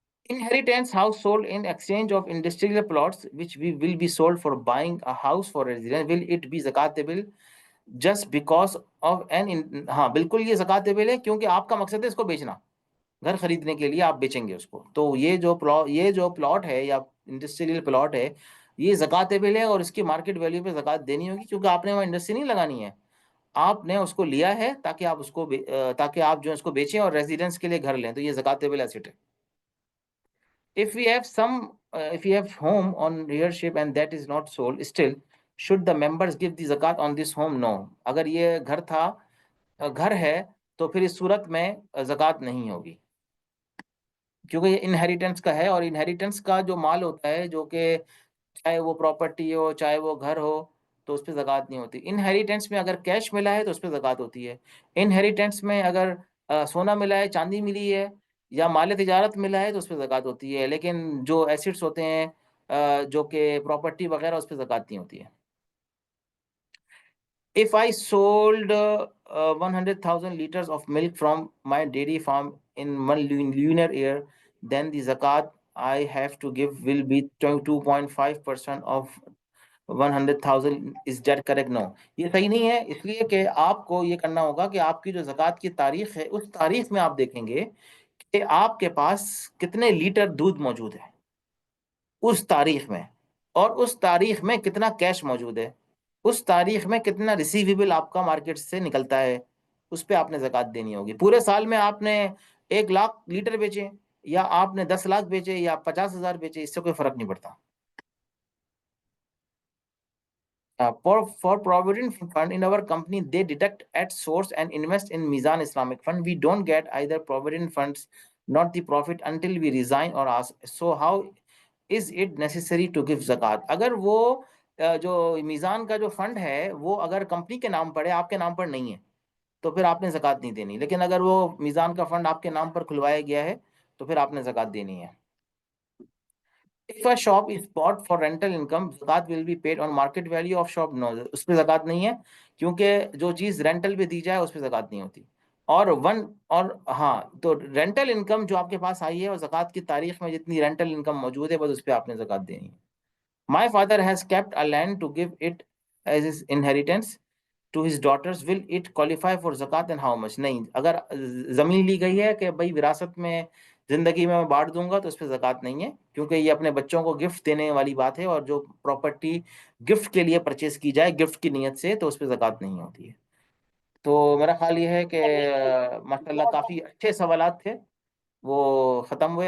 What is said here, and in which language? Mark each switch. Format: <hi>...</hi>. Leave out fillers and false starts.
<en>Inheritance house sold in exchange of industrial plots which we will be sold for buying a house for residence, will it be zakatable just because of</en> <hi>हाँ बिल्कुल ये ज़कातेबल है, क्योंकि आपका मकसद है इसको बेचना, घर खरीदने के लिए आप बेचेंगे उसको, तो ये जो प्लॉट है या इंडस्ट्रियल प्लॉट है, ये ज़कातेबल है, और इसकी मार्केट वैल्यू पे ज़कात देनी होगी, क्योंकि आपने वहाँ इंडस्ट्री नहीं लगानी है, आपने उसको लिया है ताकि आप ताकि आप जो है उसको बेचें और रेजिडेंस के लिए घर लें, तो ये ज़कातेबल एसेट है।</hi> <en>If we have home on rearship and that is not sold, still should the members give the zakat on this home? No.</en> <hi>अगर ये घर है, तो फिर इस सूरत में zakat नहीं होगी, क्योंकि ये इनहेरिटेंस का है, और इनहेरिटेंस का जो माल होता है, जो कि चाहे वो प्रॉपर्टी हो चाहे वो घर हो, तो उस पर ज़कात नहीं होती। इनहेरिटेंस में अगर कैश मिला है तो उस पर ज़कात होती है। इनहेरिटेंस में अगर सोना मिला है, चांदी मिली है, या माल तिजारत मिला है, तो उस पर ज़कात होती है। लेकिन जो एसिड्स होते हैं, जो कि प्रॉपर्टी वगैरह, उस पर ज़कात नहीं होती है।</hi> <en>If I sold 100,000 liters of milk from my dairy farm in one lunar year, then the zakat I have to give will be 2.5% of 100,000. Is that correct? No.</en> <hi>ये सही नहीं है, इसलिए कि आपको ये करना होगा कि आपकी जो ज़कात की तारीख है, उस तारीख में आप देखेंगे कि आपके पास कितने लीटर दूध मौजूद है उस तारीख में, और उस तारीख में कितना कैश मौजूद है, उस तारीख में कितना रिसीवेबल आपका मार्केट से निकलता है, उस पे आपने ज़कात देनी होगी। पूरे साल में आपने 1 लाख लीटर बेचे, या आपने 10 लाख बेचे, या 50,000 बेचे, इससे कोई फर्क नहीं पड़ता।</hi> <en>For provident fund in our company, they deduct at source and invest in Mizan Islamic Fund. We don't get either provident funds, not the profit, until we resign or ask. So how is it necessary to give zakat?</en> <hi>अगर वो जो मीज़ान का जो fund है वो अगर company के नाम पर है, आपके नाम पर नहीं है, तो फिर आपने ज़कात नहीं देनी। लेकिन अगर वो मीज़ान का फंड आपके नाम पर खुलवाया गया है, तो फिर आपने ज़कात देनी है।</hi> <en>If a shop is bought for rental income, zakat will be paid on market value of shop. No,</en> <hi>उस पे zakat नहीं है, क्योंकि जो चीज रेंटल पे दी जाए उस पे zakat नहीं होती। और हाँ, तो रेंटल इनकम जो आपके पास आई है और zakat की तारीख में जितनी रेंटल इनकम मौजूद है बस उस पे आपने zakat देनी है।</hi> <en>My father has kept a land to give it as his inheritance to his daughters. Will it qualify for zakat and how much?</en> <hi>नहीं, अगर जमीन ली गई है कि भाई विरासत में जिंदगी में मैं बांट दूंगा तो उस पर जक़ात नहीं है, क्योंकि ये अपने बच्चों को गिफ्ट देने वाली बात है, और जो प्रॉपर्टी गिफ्ट के लिए परचेज की जाए गिफ्ट की नीयत से तो उस पर जक़ात नहीं होती है। तो मेरा ख्याल ये है कि माशाल्लाह काफ़ी अच्छे सवालात थे, वो ख़त्म हुए।</hi>